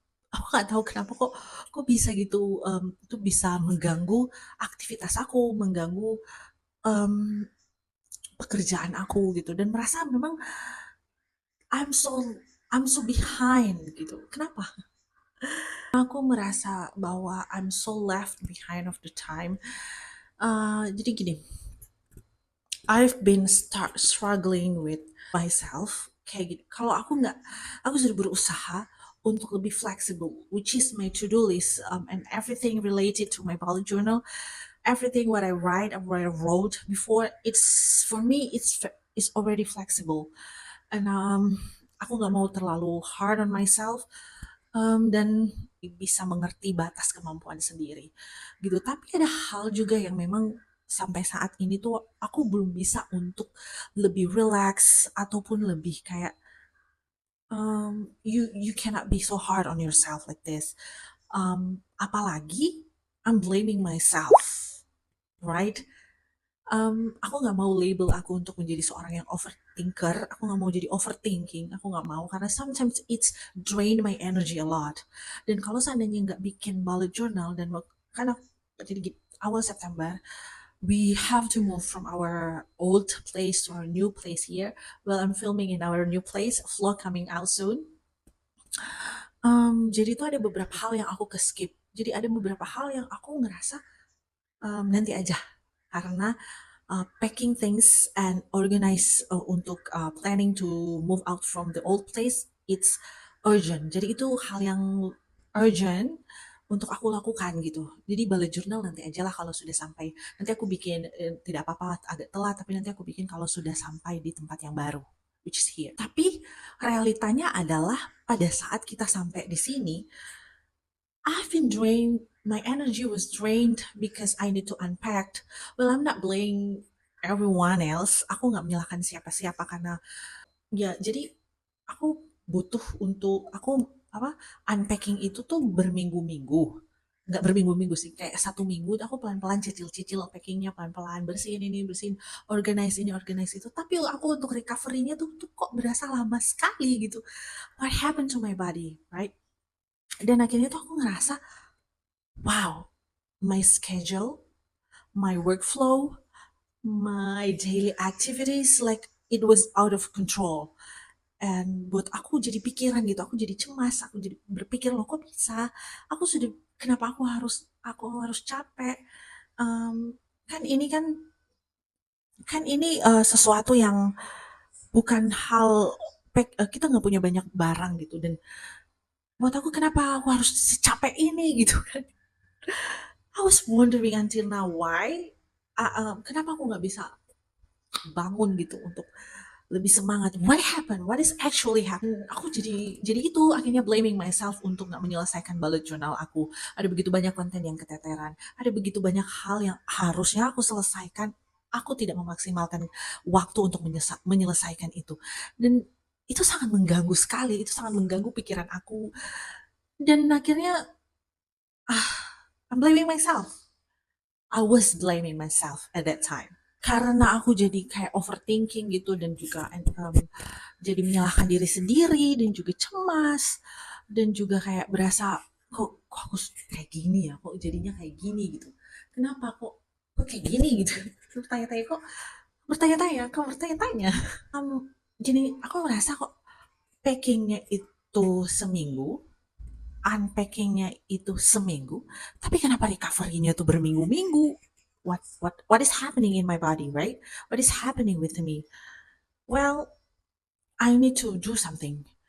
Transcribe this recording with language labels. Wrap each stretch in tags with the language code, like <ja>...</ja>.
<id>Aku nggak tahu kenapa kok bisa gitu, itu bisa mengganggu aktivitas aku, mengganggu um, pekerjaan aku gitu, dan merasa memang</id> <en>I'm so I'm so behind</en> <id>gitu. Kenapa? Aku merasa bahwa</id> <en>I'm so left behind of the time.</en> <id>Jadi gini,</id> <en>I've been struggling with myself</en> <id>kayak gitu. Kalau aku sudah berusaha untuk lebih</id> <en>flexible, which is my to-do list, and everything related to my bullet journal, everything what I write and what I wrote before, it's for me it's already flexible, and</en> <id>aku nggak mau terlalu</id> <en>hard on myself,</en> <id>dan bisa mengerti batas kemampuan sendiri gitu. Tapi ada hal juga yang memang sampai saat ini tuh aku belum bisa untuk lebih relax ataupun lebih kayak</id> <en>you cannot be so hard on yourself like this.</en> <id>Apalagi</id> <en>I'm blaming myself, right?</en> <id>Aku nggak mau label aku untuk menjadi seorang yang overthinker. Aku nggak mau jadi overthinking. Aku nggak mau, karena</id> <en>sometimes it's drain my energy a lot.</en> <id>Dan kalau seandainya nggak bikin bullet journal, dan karena jadi awal September</id> <en>we have to move from our old place to our new place here. Well, I'm filming in our new place. Vlog coming out soon.</en> <id>Jadi itu ada beberapa hal yang aku skip. Jadi ada beberapa hal yang aku ngerasa nanti aja, karena</id> <en>packing things and organize</en> <id>untuk</id> <en>planning to move out from the old place, it's urgent.</en> <id>Jadi itu hal yang urgent untuk aku lakukan gitu. Jadi bullet journal nanti aja lah kalau sudah sampai. Nanti aku bikin, tidak apa-apa agak telat, tapi nanti aku bikin kalau sudah sampai di tempat yang baru,</id> <en>which is here.</en> <id>Tapi realitanya adalah pada saat kita sampai di sini,</id> <en>I've been drained my energy was drained because I need to unpack. Well, I'm not blaming everyone else.</en> <id>Aku nggak menyalahkan siapa-siapa karena ya jadi aku butuh untuk aku apa unpacking itu tuh berminggu-minggu. Nggak berminggu-minggu sih, kayak 1 minggu aku pelan-pelan cicil-cicil packingnya pelan-pelan, bersihin ini, bersihin, organize ini, organize itu. Tapi aku untuk recovery-nya tuh kok berasa lama sekali gitu.</id> <en>What happened to my body, right?</en> <id>Dan akhirnya tuh aku ngerasa,</id> <en>wow, my schedule, my workflow, my daily activities, like it was out of control. And</en> <id>buat aku jadi pikiran gitu, aku jadi cemas, aku jadi berpikir loh kok bisa? Aku sudah kenapa aku harus capek? Em, kan ini kan kan ini sesuatu yang bukan hal kita nggak punya banyak barang gitu dan buat aku kenapa aku harus secapek ini gitu kan?</id> <en>I was wondering until now why</en> <id>kenapa aku nggak bisa bangun gitu untuk lebih semangat.</id> <en>What happened? What is actually happened?</en> <id>Aku jadi itu akhirnya blaming myself untuk nggak menyelesaikan bullet journal aku. Ada begitu banyak konten yang keteteran. Ada begitu banyak hal yang harusnya aku selesaikan. Aku tidak memaksimalkan waktu untuk menyelesaikan itu. Dan itu sangat mengganggu sekali. Itu sangat mengganggu pikiran aku. Dan akhirnya</id> <en>I'm blaming myself. I was blaming myself at that time.</en> <id>Karena aku jadi kayak overthinking gitu dan juga jadi menyalahkan diri sendiri dan juga cemas dan juga kayak berasa kok aku kayak gini ya, kok jadinya kayak gini gitu. Kenapa kok kayak gini gitu. Bertanya-tanya kok bertanya-tanya. Jadi aku merasa kok packingnya itu seminggu, unpackingnya itu seminggu, tapi kenapa recovery-nya tuh berminggu-minggu?</id> <en>What is happening in my body, right? What is happening with me? Well, I need to do something.</en>